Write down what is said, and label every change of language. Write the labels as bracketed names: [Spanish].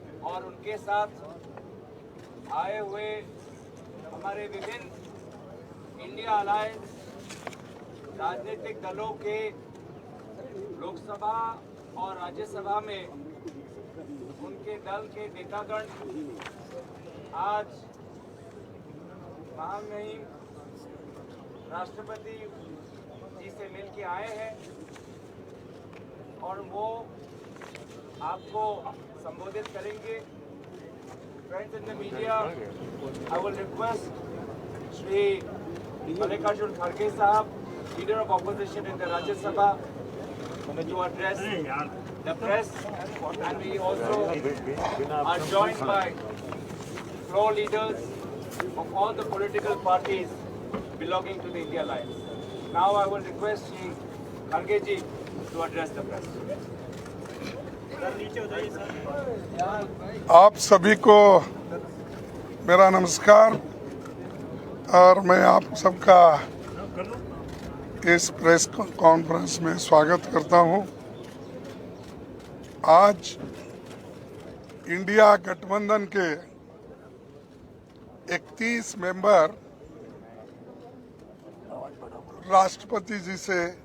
[Hindi] और उनके साथ आए हुए हमारे विभिन्न इंडिया अलायंस राजनीतिक दलों के लोकसभा और राज्यसभा में उनके दल के नेतागण आज महामहिम राष्ट्रपति जी से मिल के आए हैं और वो आपको संबोधित करेंगे। [English] Friends in the media, I will request Shri Mallikarjun Kharge Sahab, Leader of Opposition in the Rajya Sabha, to address the press, and we also are joined by floor leaders of all the political parties belonging to the India Alliance. Now I will request Shri Kharge ji to address the press. [Hindi] आप सभी को मेरा नमस्कार और मैं आप सबका इस प्रेस कॉन्फ्रेंस में स्वागत करता हूं। आज इंडिया गठबंधन के 31 मेंबर राष्ट्रपति जी से